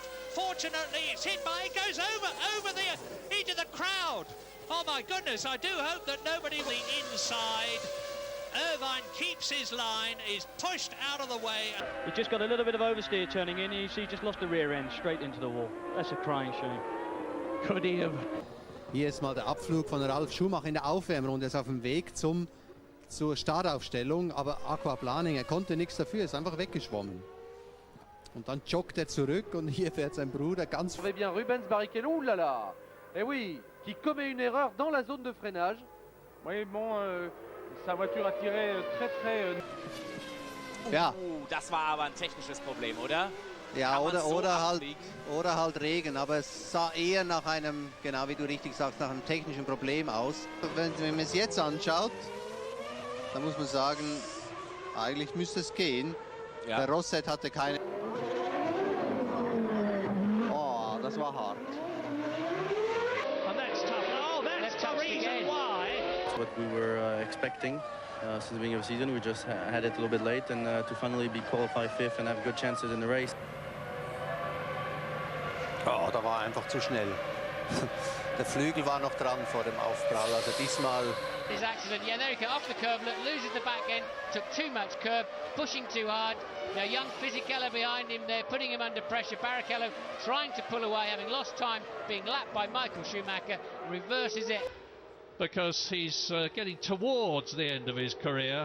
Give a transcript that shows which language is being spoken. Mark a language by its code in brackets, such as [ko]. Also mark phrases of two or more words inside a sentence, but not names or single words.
[en] Fortunately, it's hit by, it goes over into the crowd. Oh my goodness, I do hope that nobody the inside. Irvine keeps his line, is pushed out of the way. He just got a little bit of oversteer turning in. You see, just lost the rear end straight into the wall. That's a crying shame. Could he have? [de] Hier ist mal der Abflug von Ralf Schumacher in der Aufwärmrunde. Er ist auf dem Weg zur Startaufstellung, aber Aquaplaning, er konnte nichts dafür, ist einfach weggeschwommen. Und dann joggt er zurück und hier fährt sein Bruder ganz... [fr] On bien Rubens Barrichello, oulala. Eh oui, qui commet une erreur dans la zone de freinage. Oui, bon, sa voiture a tiré très... [de] Ja. Das war aber ein technisches Problem, oder? Ja, oder halt Regen, aber es sah eher nach einem, genau wie du richtig sagst, nach einem technischen Problem aus. Wenn man es jetzt anschaut, dann muss man sagen, eigentlich müsste es gehen. Ja. Der Rosset hatte keine... Oh, das war hart. [en] And that's tough. Oh, that's the reason why. What we were expecting since the beginning of the season. We just had it a little bit late, and to finally be qualified fifth and have good chances in the race. [de] Oh, da war einfach zu schnell. Der Flügel war noch dran vor dem Aufprall, also diesmal... [en] His accident, yeah, there he goes, off the curb, loses the back end, took too much curb, pushing too hard. Now young Fisichella behind him there, putting him under pressure. Barrichello trying to pull away, having lost time, being lapped by Michael Schumacher, reverses it. Because he's getting towards the end of his career.